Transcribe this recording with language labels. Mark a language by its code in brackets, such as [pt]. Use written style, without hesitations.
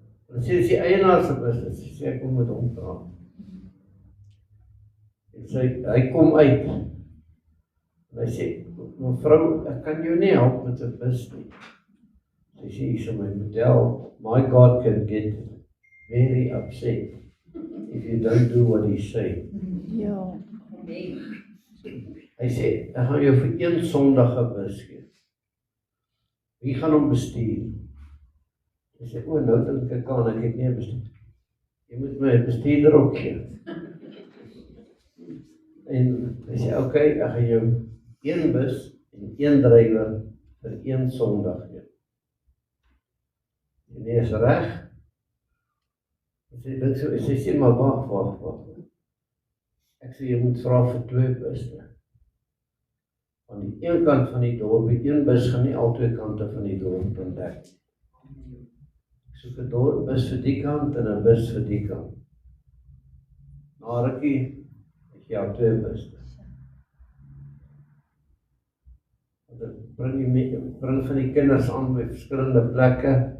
[af] Hy sê, dis die eienaar se buste. Sy sê, ek kom met hom praat. En hy kom uit. En hy sê, mevrou, ek kan jou nie help met 'n bus nie. Sy sê, hier is my model, [en] my God can get very upset if you don't do what he say. [af] Ja. Hy sê, ek gaan jou vir een Sondag 'n bus gee. Wie gaan hom bestuur? Hy sê, nou dink ek aan, ek het nie 'n bestuur. Jy moet my 'n bestuurder ook gee. En hy sê, ok, ek gaan jou een bus en een drywer vir een Sondag gee. En hy is reg. Sy sê, maar wag. Ek sê, jy moet vra vir 2 busse. Aan die een kant van die dorp, die een bus gaan nie al 2 kante van die dorp ontdek. Ek soek 'n bus vir die kant en 'n bus vir die kant. Na rukkie, ek jou 2 busse. Ek bring van die kinders aan by verskillende plekke.